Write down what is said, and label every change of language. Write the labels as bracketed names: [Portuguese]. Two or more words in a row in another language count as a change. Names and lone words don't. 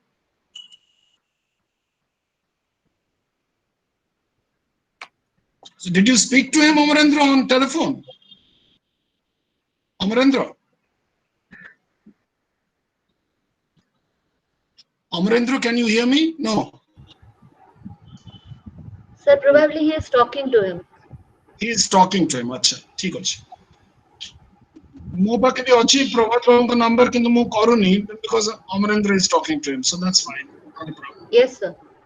[English] So did you speak to him, Amarendra, on telephone? Amarendra? Amarendra, can you hear me? No. Sir, probably he is talking to him. He is talking to him. Acha, [Odia] ठीक ଅଛି. ମୋ ପାଖେ ବି ଅଛି ପ୍ରଭାତ ବାବୁଙ୍କ number କିନ୍ତୁ ମୁଁ କରୁନି [English] because Amarendra is talking to him, so that's fine. Not a problem. Yes, sir.